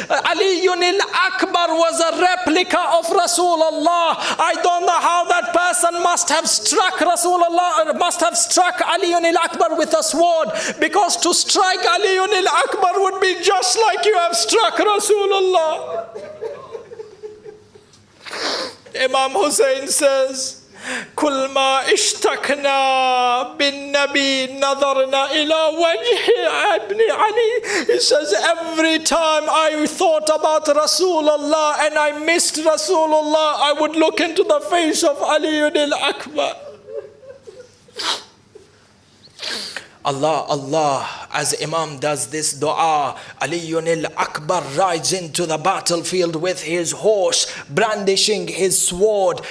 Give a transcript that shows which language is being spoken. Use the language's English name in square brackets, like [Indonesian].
[English] Ali al-Akbar was a replica of Rasulullah. I don't know how that person must have struck Rasulullah, or must have struck Ali al-Akbar with a sword, because to strike Ali al-Akbar would be just like you have struck Rasulullah. Imam Hussein says, [Arabic] كل ما اشتقنا بالنبي نظرنا إلى وجه ابن Ali. [English] He says, every time I thought about Rasulullah and I missed Rasulullah, I would look into the face of Ali al-Akbar. Allah, as Imam does this dua, Ali al-Akbar rides into the battlefield with his horse, brandishing his sword.